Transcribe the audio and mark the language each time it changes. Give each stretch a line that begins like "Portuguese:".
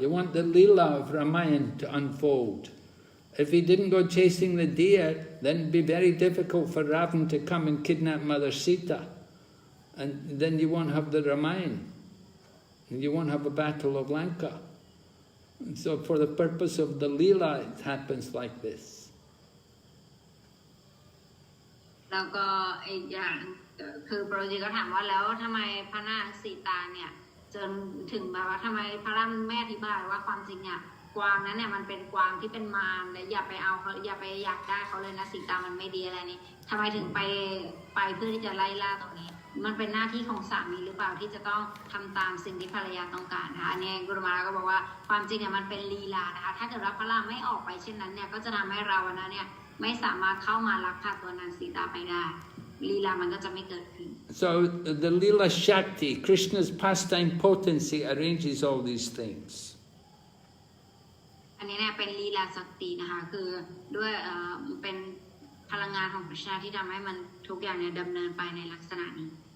English: You want the Leela of Ramayana to unfold. If he didn't go chasing the deer, then it'd be very difficult for Ravan to come and kidnap Mother Sita. And then you won't have the Ramayana. And you won't have a battle of Lanka. And so for the purpose of the Leela, it happens like this.
Thai: แล้วก็อีกอย่างคือโปรจีก็ถามว่าแล้วทำไมพระนางสีตาเนี่ยจนถึงแบบว่าทำไมพระรามแม่อธิบายว่าความจริงเนี่ยกวางนั้นเนี่ยมันเป็นกวางที่เป็นมารและอย่าไปเอาเขาอย่าไปอยากได้เขาเลยนะสีตามันไม่ดีอะไรนี่ทำไมถึงไป เพื่อที่จะไล่ล่าตรงนี้มันเป็นหน้าที่ของสามีหรือเปล่าที่จะต้องทำตามสิ่งที่ภรรยาต้องการนะคะอันนี้กุรุมาราก็บอกว่าความจริงเนี่ยมันเป็นลีลานะคะถ้าเกิดว่าพระรามไม่ออกไปเช่นนั้นเนี่ยก็จะทำให้เรานะเนี่ยไม่สามารถเข้ามาลักพาตัวนางสีตาไปได้ลีลามันก็จะไม่เกิดขึ้น
English: So the Leela Shakti, Krishna's pastime potency, arranges all these things.
Thai: อันนี้เนี่ยเป็นลีลาศักดิ์นะคะคือด้วยเป็นพลังงานของพระชาที่ทำให้มันทุกอย่างเนี่ยดำเนินไปในลักษณะนี้